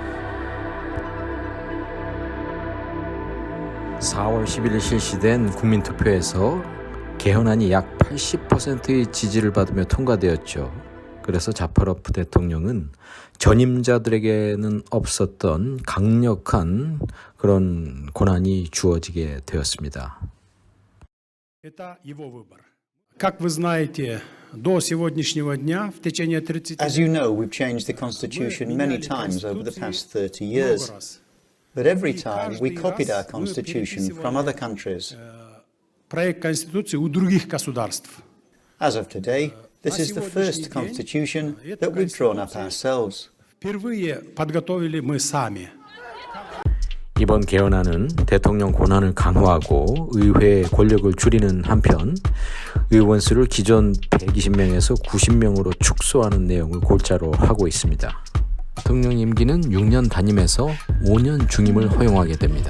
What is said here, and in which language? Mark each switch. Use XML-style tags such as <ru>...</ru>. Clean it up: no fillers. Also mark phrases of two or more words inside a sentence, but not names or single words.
<ko>4월 11일 실시된 국민투표에서 개헌안이 약 80%의 지지를 받으며 통과되었죠. 그래서 자파로프 대통령은 전임자들에게는 없었던 강력한 그런 권한이 주어지게 되었습니다.</ko> <ru>Как вы знаете, до сегодняшнего дня в течение 30</ru> <en>As you know, we've changed the constitution many times over the past 30 years. But every time we copied our constitution from other countries.</en> <ru>проект конституции у других государств.</ru> <en>As of today, this is the first constitution that we've drawn up ourselves.</en> <ru>впервые подготовили мы сами.</ru> <ko>이번 개헌안은 대통령 권한을 강화하고 의회의 권력을 줄이는 한편 의원 수를 기존 120명에서 90명으로 축소하는 내용을 골자로 하고 있습니다. 대통령 임기는 6년 단임에서 5년 중임을 허용하게 됩니다.</ko>